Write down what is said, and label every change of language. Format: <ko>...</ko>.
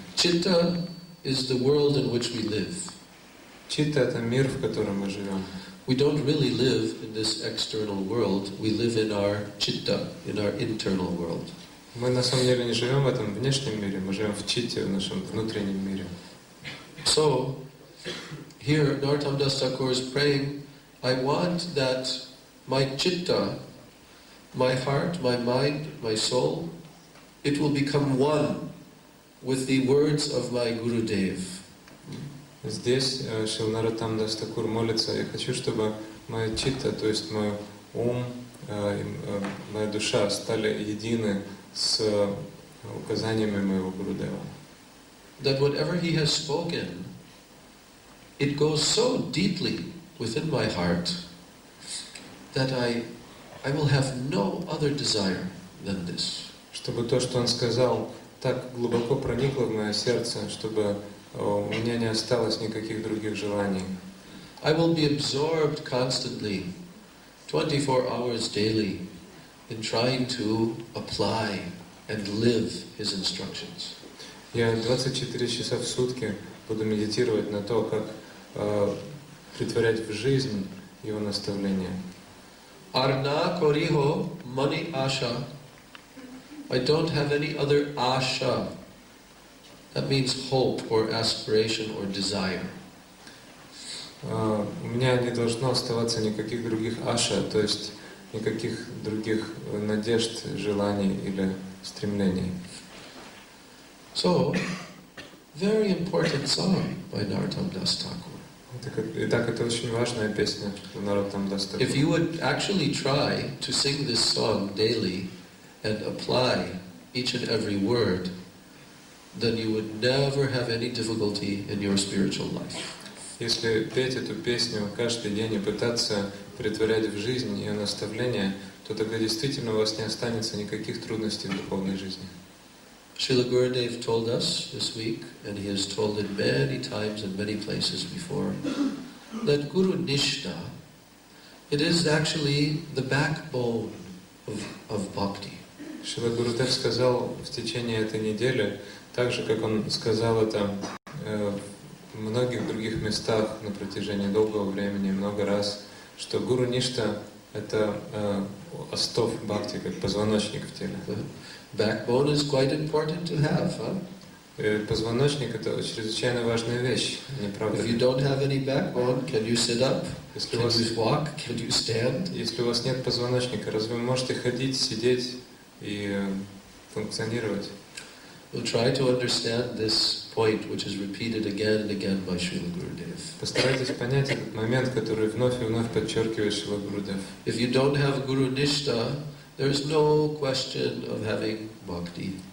<en>Chitta is the world in which we live.</en> <ru>Читта — это мир, в котором мы живем.</ru> <en>We don't really live in this external world. We live in our Chitta, in our internal world.</en> <ru>Мы на самом деле не живем в этом внешнем мире, мы живем в Читте, в нашем внутреннем мире.</ru> <en>So, here Narottam Das Thakur is praying, I want that my Chitta, my heart, my mind, my soul, it will become one with the words of my Gurudev.</en> <ru>Здесь Шрила Нароттам Дас Такур молится: я хочу, чтобы моя читта, то есть мой ум, моя душа стали едины с указаниями моего Гурудева.</ru> <en>That whatever he has spoken, it goes so deeply within my heart that I will have no other desire than this.</en> <ru>Чтобы то, что он сказал, так глубоко проникло в мое сердце, чтобы у меня не осталось никаких других желаний.</ru> <en>I will be absorbed constantly, 24 hours daily, in trying to apply and live his instructions.</en> <ru>Я 24 часа в сутки буду медитировать на то, как притворять в жизнь его наставления.</ru> <bn>Arna koriho mani asha.</bn> <en>I don't have any other asha. That means hope or aspiration or desire.</en> <ru>У меня не должно оставаться никаких других аша, то есть никаких других надежд, желаний или стремлений.</ru> <en>So, very important song by Narottam Das Thakur.</en> <ru>Итак, это очень важная песня Нароттам Дас Такур.</ru> <en>If you would actually try to sing this song daily and apply each and every word, then you would never have any difficulty in your spiritual life.</en> <ru>Если петь эту песню каждый день и пытаться претворять в жизнь ее наставления, то тогда действительно у вас не останется никаких трудностей в духовной жизни.</ru> <en>Srila Gurudev told us this week, and he has told it many times in many places before, that Guru Nishta, it is actually the backbone of bhakti.</en> <ru>Шрила Гурудев сказал в течение этой недели, так же, как он сказал это в многих других местах на протяжении долгого времени, много раз, что Гуру Ништа — это остов бхакти, как позвоночник в теле.</ru> <en>Backbone is quite important to have, huh?</en> <ru>Позвоночник — это чрезвычайно важная вещь, не правда</ru> <en>If</en> <ru>ли?</ru> <en>you don't have any backbone, can you sit up?</en> <ru>Если</ru> <en>Can you walk? Can you stand?</en> <ru>Если у вас нет позвоночника, разве вы можете ходить, сидеть и функционировать?</ru> <en>We'll try to understand this point, which is repeated again and again by Srila Gurudev.</en> <ru>Постарайтесь понять этот момент, который вновь и вновь подчеркивает Шрила Гурудев.</ru> <en>If you don't have Guru Nishta, there is no question of having bhakti.</en>